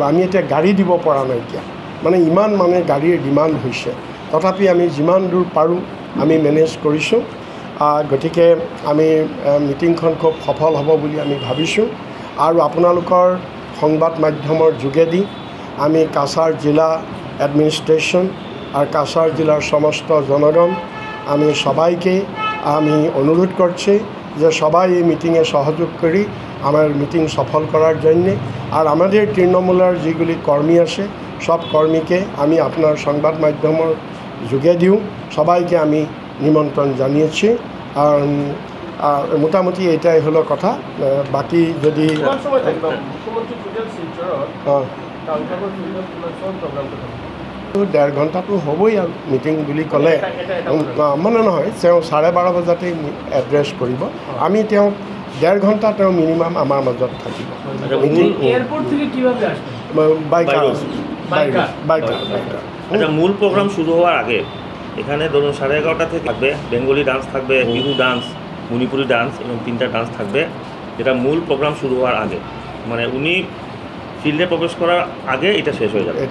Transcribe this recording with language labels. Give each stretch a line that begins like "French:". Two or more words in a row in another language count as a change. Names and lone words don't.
Assamese: আমি এতিয়া গাড়ী দিব পৰা নাই এতিয়া, মানে ইমান মানে গাড়ীৰ ডিমাণ্ড হৈছে। তথাপি আমি যিমান দূৰ পাৰোঁ আমি মেনেজ কৰিছোঁ। গতিকে আমি মিটিংখন খুব সফল হ'ব বুলি আমি ভাবিছোঁ আৰু আপোনালোকৰ সংবাদ মাধ্যমৰ যোগেদি আমি কাছাৰ জিলা এডমিনিষ্ট্ৰেশ্যন
Bangla: আর কাছার জেলার সমস্ত জনগণ আমি সবাইকে আমি অনুরোধ করছি যে সবাই এই মিটিংয়ে সহযোগ করে আমার মিটিং সফল করার জন্যে। আর আমাদের তৃণমূলের যেগুলি কর্মী আছে সব কর্মীকে আমি আপনার সংবাদ মাধ্যমের যোগেদিও সবাইকে আমি নিমন্ত্রণ জানিয়েছি। মোটামুটি এটাই হলো কথা।
Assamese: বাকি যদি 1.5 ঘণ্টাটো হ'বই আৰু মিটিং বুলি ক'লে মানে নহয়, তেওঁ 12:30 বজাতেই এড্ৰেছ কৰিব। আমি তেওঁক 1.5 ঘণ্টা তেওঁ মিনিমাম আমাৰ মাজত থাকিব।
Bangla: মূল প্রোগ্রাম শুরু হওয়ার আগে এখানে ধরুন 11:30 থেকে থাকবে
English: Bengali dance,
Bangla: থাকবে বিহু ডান্স,
English: Manipuri dance
Bangla: এবং 3টা ডান্স থাকবে, যেটা মূল প্রোগ্রাম শুরু হওয়ার আগে, মানে উনি ফিল্ডে প্রবেশ করার আগে এটা শেষ হয়ে যাবে।